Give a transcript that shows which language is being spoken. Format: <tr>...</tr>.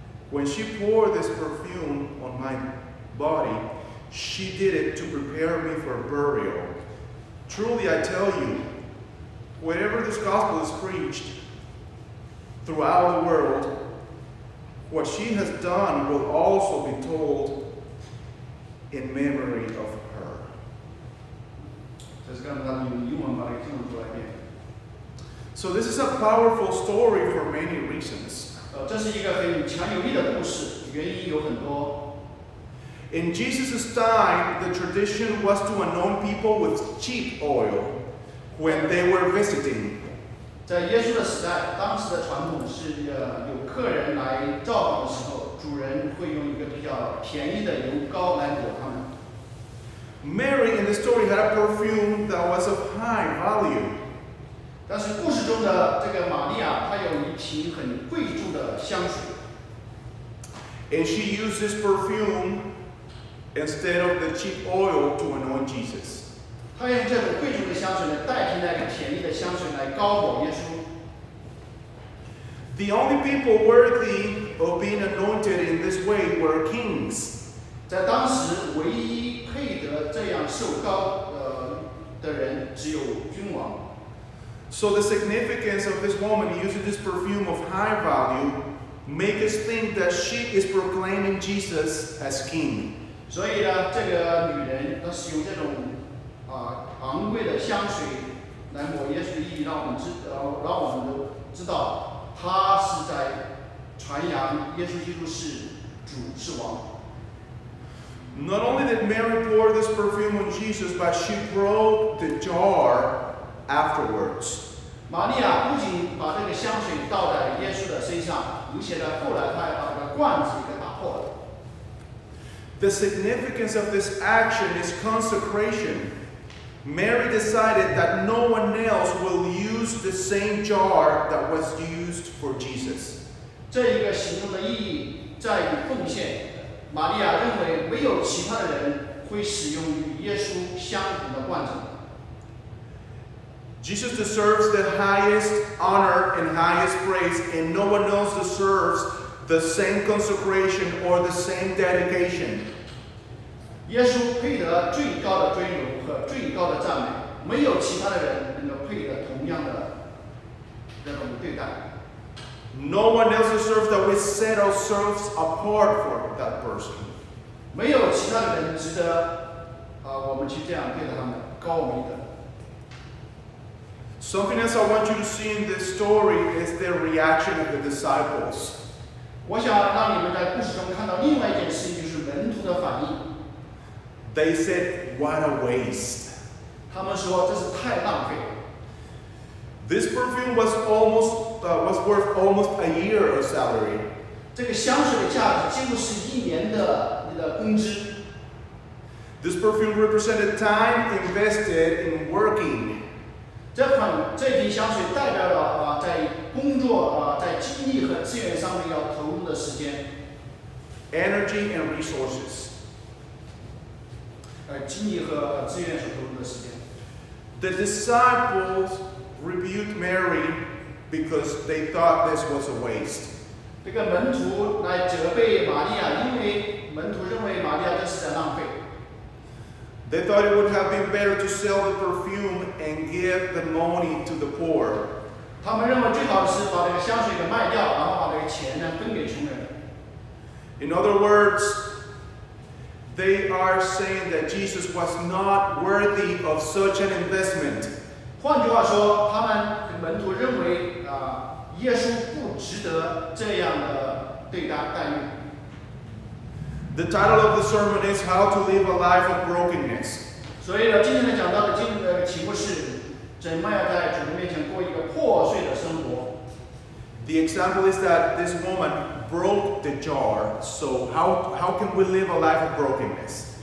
<en>When she poured this perfume on my body, she did it to prepare me for burial. Truly I tell you, wherever this gospel is preached throughout the world, what she has done will also be told in memory of her."</en> <zh>这是刚才他用英文把这个经文读了一遍。</zh> <en>So this is a powerful story for many reasons.</en> <zh>这是一个很强有力的故事，原因有很多。</zh> <en>In Jesus' time, the tradition was to anoint people with cheap oil when they were visiting.</en> <zh>在耶稣的时代，当时的传统是有客人来造访的时候，主人会用一个比较便宜的油膏来抹他们。</zh> <en>Mary in the story had a perfume that was of high value.</en> <zh>但是故事中的这个玛利亚，她有一瓶很贵重的香水，</zh> <en>And she used this perfume instead of the cheap oil to anoint Jesus.</en> <zh>她用这种贵重的香水呢，代替那个便宜的香水来膏抹耶稣。</zh> <en>The only people worthy of being anointed in this way were kings.</en> <zh>在当时，唯一配得这样受膏的人，只有君王。</zh> <en>So the significance of this woman using this perfume of high value make us think that she is proclaiming Jesus as king.</en> <zh>所以呢，这个女人她使用这种昂贵的香水来抹耶稣的意义，让我们都知道，她是在传扬耶稣基督是主是王。</zh> <en>Not only did Mary pour this perfume on Jesus, but she broke the jar afterwards.</en> <zh>玛利亚不仅把这个香水倒在耶稣的身上，而且呢，后来她还把这个罐子给打破了。</zh> <en>The significance of this action is consecration. Mary decided that no one else will use the same jar that was used for Jesus.</en> <zh>这一个行动的意义在于奉献。玛利亚认为没有其他的人会使用与耶稣相同的罐子。</zh> <en>Jesus deserves the highest honor and highest praise, and no one else deserves the same consecration or the same dedication.</en> <zh>耶稣配得最高的尊荣和最高的赞美，没有其他的人能够配得同样的这种对待。</zh> <en>No one else deserves that we set ourselves apart for that person.</en> <zh>没有其他的人值得我们去这样对待他们，高我们一等。</zh> <en>Something else I want you to see in this story is the reaction of the disciples.</en> <zh>我想让你们在故事中看到另外一件事情，就是门徒的反应。</zh> <en>They said, "What a waste."</en> <zh>他们说这是太浪费了。</zh> <en>This perfume was worth almost a year of salary.</en> <zh>这个香水的价值几乎是1年的你的工资。</zh> <en>This perfume represented time invested in working.</en> <zh>这瓶香水代表了在工作在精力和资源上面要投入的时间。</zh> <en>Energy and resources.</en> <zh>精力和资源所投入的时间。</zh> <en>The disciples rebuked Mary because they thought this was a waste.</en> <zh>这个门徒来责备玛利亚，因为门徒认为玛利亚这是在浪费。</zh> <en>They thought it would have been better to sell the perfume and give the money to the poor.</en> <zh>他们认为最好的是把这个香水给卖掉，然后把这个钱呢分给穷人。</zh> <en>In other words, they are saying that Jesus was not worthy of such an investment.</en> <zh>换句话说，他们门徒认为耶稣不值得这样的待遇。</zh> <en>The title of the sermon is How to Live a Life of Brokenness.</en> <zh>所以呢，今天讲到的经文的题目是怎么样在主人面前过一个破碎的生活。</zh> <en>The example is that this woman broke the jar. So how can we live a life of brokenness?</en>